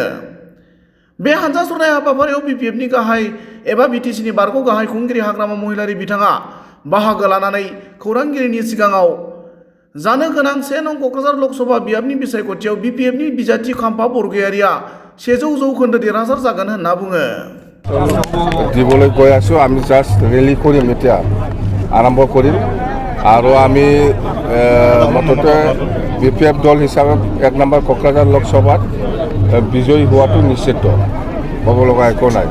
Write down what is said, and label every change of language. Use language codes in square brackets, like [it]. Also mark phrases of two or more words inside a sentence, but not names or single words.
[brx] बे हानजा सुरनाय हाबाफारियाव बिपिएफनि गाहाय एबा बिटिसिनि बारग' गाहाय खुंगिरि हाग्रामा महिलारि बिथाङा बाहागो लानानै खौरांगिरिनि सिगाङाव जानो गोनां 1 नं क'क्राझार लकसभा बियाबनि बिसायख'थियाव बिपिएफनि बिजाथि खाम्फा बरग'यारिया 100% देरहासार जागोन होनना बुङो। [as] দিবলৈ গৈ আছোঁ। আমি [en] just rally [as] কৰিম, এতিয়া আৰম্ভ কৰিম আৰু আমি মুঠতে বিপিএফ দল হিচাপে 1 নম্বৰ কোকৰাঝাৰ লোকসভাত বিজয়ী হোৱাটো নিশ্চিত, ক'ব লগা একো নাই।